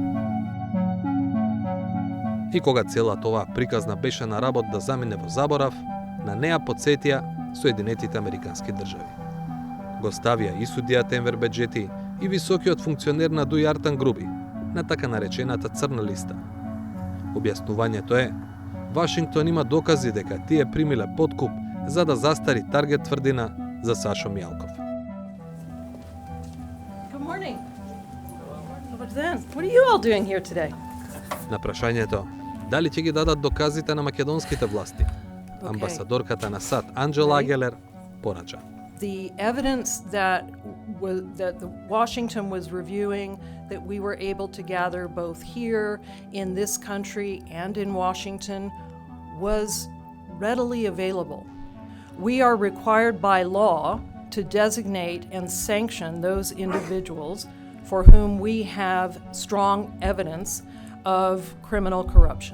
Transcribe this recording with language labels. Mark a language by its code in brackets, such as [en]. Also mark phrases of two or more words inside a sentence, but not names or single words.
[mk] И кога целата оваа приказна беше на работ да замине во заборав, на неа потсетија Соединетите Американски држави. Го ставија и судијата Енвер Беџети и високиот функционер на Дујартан Груби на така наречената црна листа. Објаснувањето е, Вашингтон има докази дека тие примиле подкуп за да застари таргет тврдина за Сашо Мијалков. [en] Good morning. What's then? What are you all doing here today? [mk] На прашањето, дали ќе ги дадат доказите на македонските власти, амбасадорката на САД Анџела Агелер порача. [en] The evidence that the Washington was reviewing, that we were able to gather both here in this country and in Washington, was readily available. We are required by law to designate and sanction those individuals for whom we have strong evidence of criminal corruption.